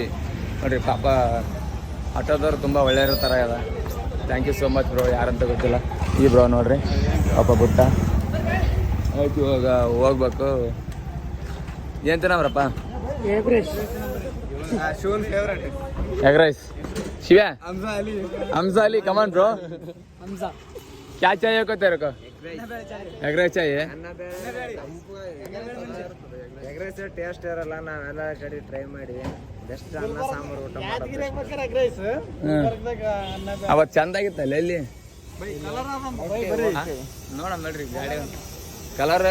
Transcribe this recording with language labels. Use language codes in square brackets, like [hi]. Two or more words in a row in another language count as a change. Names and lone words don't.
[kn] ನೋಡಿರಿ ಪಾಪ ಆಟೋದವ್ರು ತುಂಬ ಒಳ್ಳೆಯ ಥರ ಅದ. [en] Thank you so much bro. [kn] ಯಾರಂತ ಗೊತ್ತಿಲ್ಲ, ಈ ಬ್ರೋ ನೋಡ್ರಿ ಪಾಪ ಬುಟ್ಟ. ಆಯ್ತು, ಇವಾಗ ಹೋಗ್ಬೇಕು. ಏನು ತಿನ್ನವ್ರಪ್ಪ? [en] Egg rice. [kn] ಶಿವ್ಯಾ, [hi] हम्जा अली, [en] come on bro. [hi] क्या चाहिए को तेरे को? [en] egg rice [hi] चाहिए. [en] egg rice taste [kn] ಇರಲ್ಲ, ನಾವೆಲ್ಲ ಕಡೆ ಟ್ರೈ ಮಾಡಿವಿ. ಬೆಸ್ಟ್ ಅನ್ನ ಸಾಂಬಾರು ಊಟ ಅವತ್ತು ಚಂದಾಗಿತ್ತಲ್ಲ ಎಲ್ಲಿ ನೋಡಮ್ ನೋಡ್ರಿ ಗಾಡಿ ಕಲರ್